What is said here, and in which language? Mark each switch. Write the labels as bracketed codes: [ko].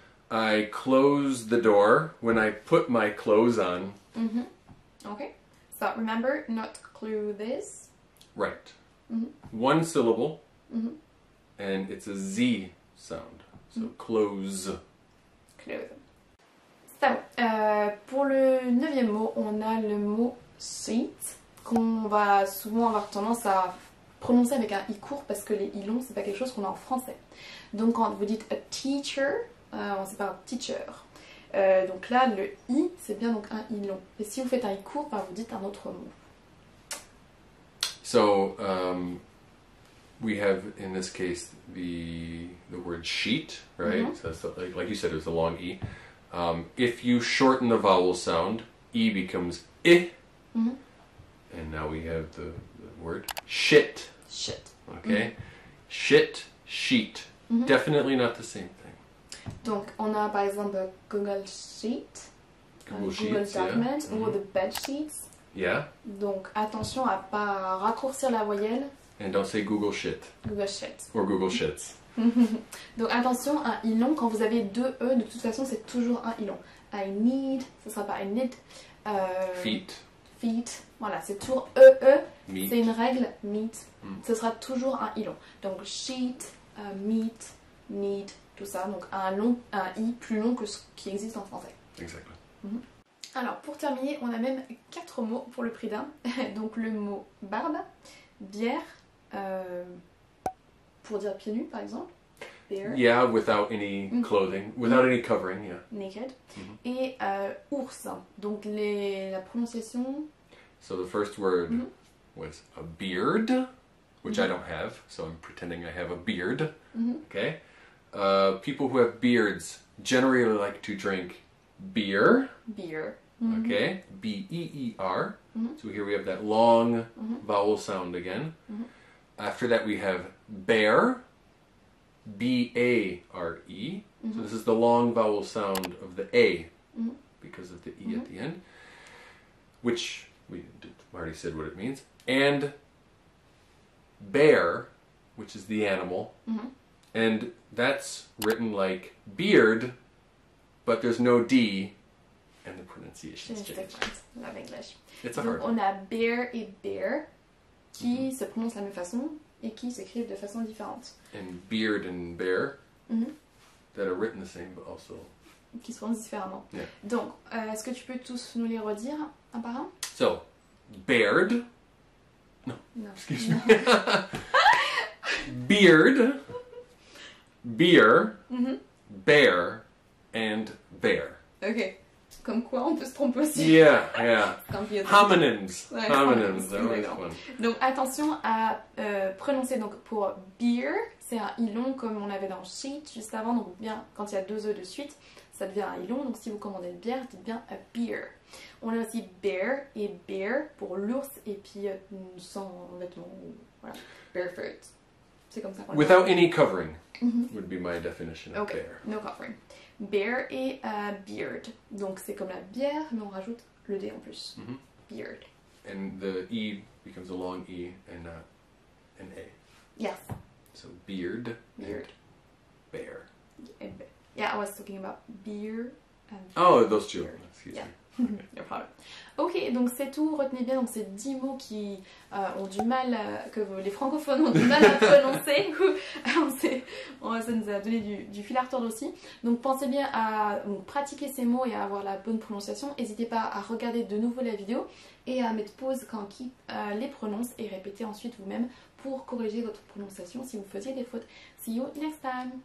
[en] I close the door when I put my clothes on. Okay. So remember, not clothes. Right. 1 syllable, and it's a Z sound. So close. Close. [fr] So, pour le 9e mot, on a le mot seat, qu'on va souvent avoir tendance à prononcer avec un i court parce que les i longs, c'est pas quelque chose qu'on a en français. Donc quand vous dites [en] a teacher, [fr] c'est pas un teacher. Donc là, le i, c'est bien donc un i long. Et si vous faites un i court, vous dites un autre mot. [en] So, we have, in this case, the word sheet, right? So that's like you said, it was a long E. If you shorten the vowel sound, E becomes I. And now we have the word shit. Shit. Okay? Shit, sheet. Definitely not the same thing. [fr] Donc, on a par exemple Google Sheet, [en] Google Google Sheets, Document yeah. ou the Bed Sheets. Yeah. [fr] Donc, attention à pas raccourcir la voyelle. [en] And don't say Google shit. Google Shit. Or Google shits. [fr] Donc, attention, un I long, quand vous avez deux E, de toute façon, c'est toujours un I long. [en] I need, [fr] ce sera pas [en] I need. Feet. [fr] Feet. Voilà, c'est toujours E. [en] Meat. [fr] C'est une règle, meet. Ce sera toujours un I long. Donc, sheet, meet, need, tout ça. Donc, un I plus long que ce qui existe en français. [en] Exactly. [fr] Alors, pour terminer, on a même 4 mots pour le prix d'un. Donc, le mot barbe, bière, pour dire pieds nus, par exemple. [en] Bare. Yeah, without any clothing, without any covering, yeah. [fr] Naked. Et ours. Donc, la prononciation... [en] So the first word was a beard, which I don't have, so I'm pretending I have a beard. Okay. People who have beards generally like to drink beer. Beer. Okay. B-E-E-R. So here we have that long vowel sound again. After that we have bear. B-A-R-E. So this is the long vowel sound of the A because of the E at the end, which we already said what it means. And bear, which is the animal, and that's written like beard, but there's no D, and the pronunciation is changed. Love English. It's a [fr] Donc, [en] hard one. [fr] on a bear et bear qui se prononcent de la même façon et qui s'écrivent de façon différente. [en] And beard and bear that are written the same, but also [fr] Qui se prononcent différemment. [en] Yeah. [fr] Donc, est-ce que tu peux tous nous les redire un par un? [en] so bared. [fr] Non. [en] Excuse me. Beard, beer, bear, and bear. Ok. [fr] Comme quoi, on peut se tromper aussi. [en] Yeah, yeah. [fr] C'est un peu- [en] Homonyms. [fr] Ouais, [en] Homonyms. That was [fr] d'accord. [en] fun. [fr] Donc attention à prononcer. Donc pour beer, c'est un I long comme on avait dans sheet juste avant. Donc bien, quand il y a deux E de suite, ça devient un I long. Donc si vous commandez une bière, dites bien [en] a beer. [fr] On a aussi bear et bear pour l'ours et puis sans vêtements. Voilà. Barefoot. C'est comme ça qu'on le dit. [en] Without any covering would be my definition of Ok, bear. no covering. Bear et beard. [fr] Donc c'est comme la bière, mais on rajoute le D en plus. [en] Beard. And the E becomes a long E and not an A. Yes. So beard, Beard. and bear. Yeah, I was talking about beer and Oh, those two. beard. Excuse Yeah. me. No problem. [fr] Ok, donc c'est tout. Retenez bien donc ces 10 mots qui ont du mal, que les francophones ont du mal à prononcer. Ça nous a donné du fil à retordre aussi. Donc pensez bien à pratiquer ces mots et à avoir la bonne prononciation. N'hésitez pas à regarder de nouveau la vidéo et à mettre pause quand qui les prononce et répéter ensuite vous-même pour corriger votre prononciation si vous faisiez des fautes. [en] See you next time!